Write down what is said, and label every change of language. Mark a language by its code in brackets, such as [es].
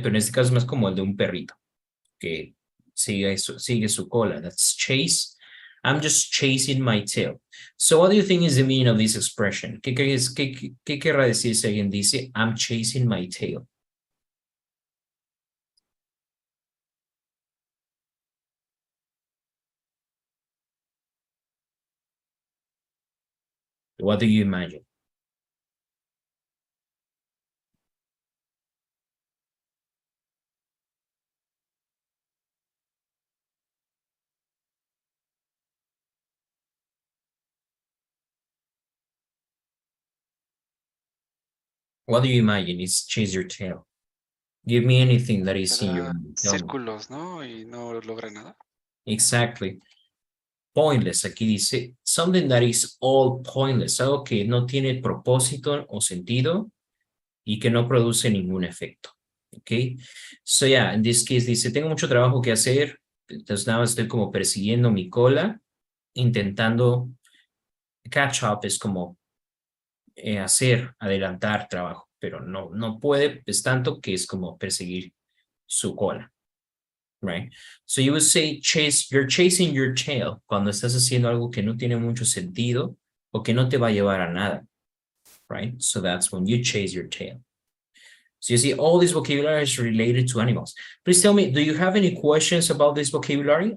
[es] Pero en este caso es más como el de un perrito, que sigue su cola. [en] That's chase. I'm just chasing my tail. So what do you think is the meaning of this expression? [es] ¿Qué querrá decir si alguien dice, [en] I'm chasing my tail? What do you imagine? What do you imagine is chase your tail? Give me anything that is in your [es] ¿Verdad? [en] mind. Tell me. [es] Círculos, ¿no? Y no logra nada. [en] Exactly. Pointless. [es] Aquí dice [en] something that is all pointless. [es] Algo que no tiene propósito o sentido y que no produce ningún efecto. Okay. So yeah, in this case dice, tengo mucho trabajo que hacer. Entonces nada más estoy como persiguiendo mi cola, intentando catch up, es como adelantar trabajo, pero no puede, es tanto que es como perseguir su cola. Right? [en] So you would say you're chasing your tail [es] cuando estás haciendo algo que no tiene mucho sentido o que no te va a llevar a nada. [en] Right? So that's when you chase your tail. So you see all this vocabulary is related to animals. Please tell me, do you have any questions about this vocabulary?